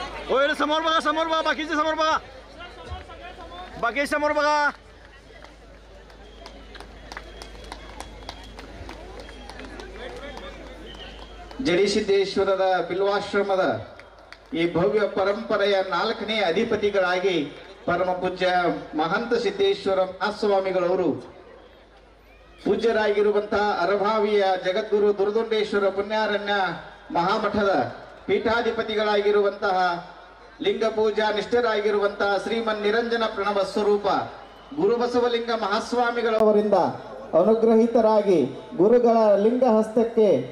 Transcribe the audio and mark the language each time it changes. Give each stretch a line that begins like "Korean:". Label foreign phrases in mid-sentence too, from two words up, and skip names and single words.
Marathi: होय समोर बघा बाकीचे समोर बघा बाकी समोर बघा
Kannada: ಜಡಿಸಿದ್ದೇಶ್ವರದ ಬಿಲ್ವಾಶ್ರಮದ ಈ ಭವ್ಯ ಪರಂಪರೆಯ 4ನೇ ಅಧಿಪತಿಗಳಾಗಿ ಪರಮ ಪೂಜ್ಯ ಮಹಂತ ಸಿದ್ದೇಶ್ವರ ಮಹಾಸ್ವಾಮಿಗಳವರು ಪೂಜ್ಯರಾಗಿರುವಂತಹ ಅರಭಾವಿಯ ಜಗದ್ಗುರು ದುರ್ದುಂಡೇಶ್ವರ ಪುಣ್ಯಾರಣ್ಯ ಮಹಾಮಠದ ಪೀಠಾಧಿಪತಿಗಳಾಗಿರುವಂತಹ ಲಿಂಗ ಪೂಜಾ ನಿಷ್ಠರಾಗಿರುವಂತಹ ಶ್ರೀಮನ್ ನಿರಂಜನ ಪ್ರಣವ ಸ್ವರೂಪ ಗುರುಬಸವಲಿಂಗ ಮಹಾಸ್ವಾಮಿಗಳವರಿಂದ ಅನುಗ್ರಹಿತರಾಗಿ ಗುರುಗಳ ಲಿಂಗ ಹಸ್ತಕ್ಕೆ